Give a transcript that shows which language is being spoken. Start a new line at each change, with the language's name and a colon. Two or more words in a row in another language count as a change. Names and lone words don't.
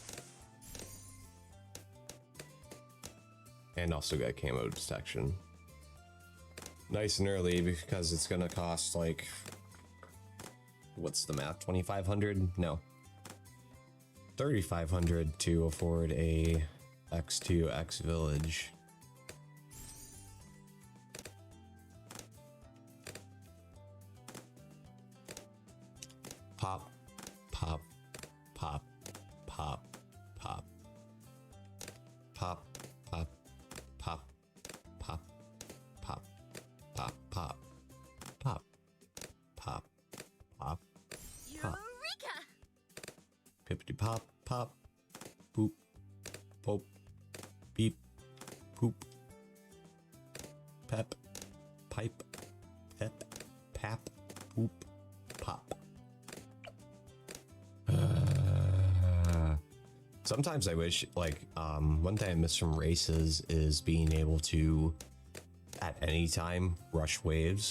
English: And also got camo detection. Nice and early because it's gonna cost like, what's the math? 2,500? No. 3,500 to afford a X2 X village. Pop, pop, pop, pop, pop, pop, pop, pop, pop, pop, pop, pop, pop, pop, pop, Eureka! pippity pop, pop, poop, pope, beep, poop, pep, pipe, pep, pap, poop, pop. Sometimes I wish, like, one thing I miss from races is being able to, at any time, rush waves.